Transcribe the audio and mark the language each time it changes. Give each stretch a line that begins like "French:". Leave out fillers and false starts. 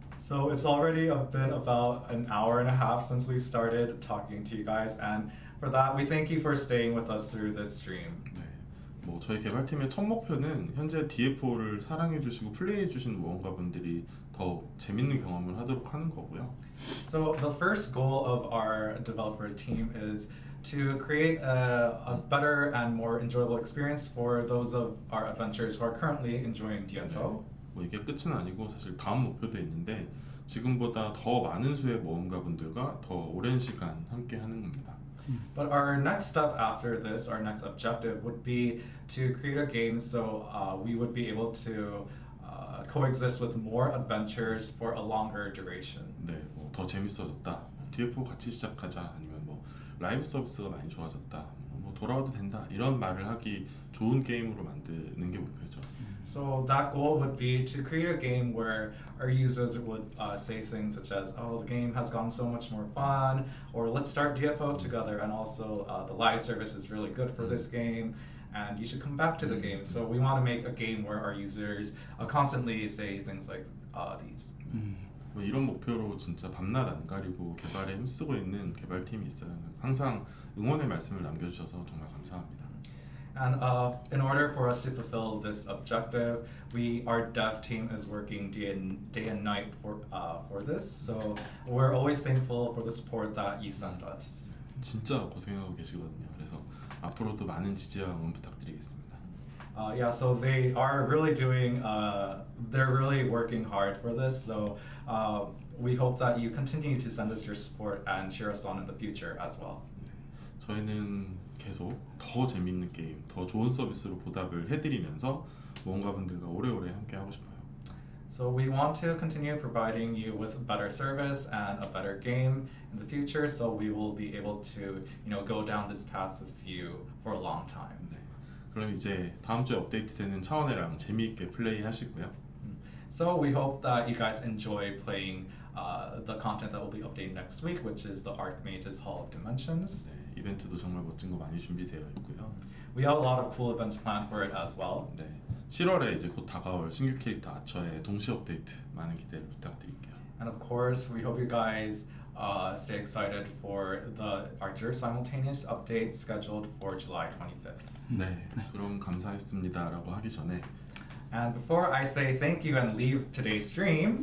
English: So it's already been about an hour and a half since we started talking to you guys, and for that we thank you for staying with us through this stream.
Korean: 네, 뭐 저희 개발팀의 첫 목표는 현재 DFO를 사랑해주시고 플레이해주시는 모험가분들이 더 재밌는 경험을 하도록 하는 거고요.
English: So the first goal of our developer team is to create a better and more enjoyable experience for those of our adventurers who are currently enjoying DFO.
Korean: 뭐 이게 끝은 아니고 사실 다음 목표도 있는데 지금보다 더 많은 수의 모험가분들과 더 오랜 시간 함께 하는 겁니다.
English: But our next step after this, our next objective would be to create a game so we would be able to coexist with more adventures for a longer duration.
Korean: 네, 뭐 더 재밌어졌다. DFO 같이 시작하자. 아니면 뭐 라이브 서비스가 많이 좋아졌다. 뭐 돌아와도 된다. 이런 말을 하기 좋은 게임으로 만드는 게 목표죠.
English: So that goal would be to create a game where our users would say things such as, "Oh, the game has gotten so much more fun," or "Let's start DFO together," and also the live service is really good for this game, and you should come back to the game. So we want to make a game where our users constantly say things like these.
Korean: 뭐 이런 목표로 진짜 밤낮 안 가리고 개발에 힘쓰고 있는 개발팀이 있어요. 항상 응원의 말씀을 남겨주셔서 정말 감사합니다.
English: And in order for us to fulfill this objective, our dev team is working day and night for this. So we're always thankful for the support that you send us.
Korean: 진짜 고생하고 계시거든요. 그래서 앞으로도 많은 지지와 응원 부탁드리겠습니다.
English: Yeah, so they are really they're really working hard for this. So we hope that you continue to send us your support and cheer us on in the future as well.
Korean: 저희는 계속 더 재밌는 게임, 더 좋은 서비스로 보답을 해드리면서 모험가분들과 오래오래 함께 하고 싶어요.
English: So we want to continue providing you with better service and a better game in the future. So we will be able to, go down this path with you for a long time.
Korean: 네. 그럼 이제 다음 주에 업데이트되는 차원회랑 재미있게 플레이 하시고요.
English: So we hope that you guys enjoy playing the content that will be updated next week, which is the Archmage's Hall of Dimensions.
Korean: 네, 이벤트도 정말 멋진 거 많이 준비되어 있고요.
English: We have a lot of cool events planned for it as well.
Korean: 네, 7월에 이제 곧 다가올 신규 캐릭터 아처의 동시 업데이트 많은 기대를 부탁드릴게요.
English: And of course, we hope you guys stay excited for the Archer simultaneous update scheduled for July 25th.
Korean: 네, 그럼 감사했습니다라고 하기 전에
English: And before I say thank you and leave today's stream,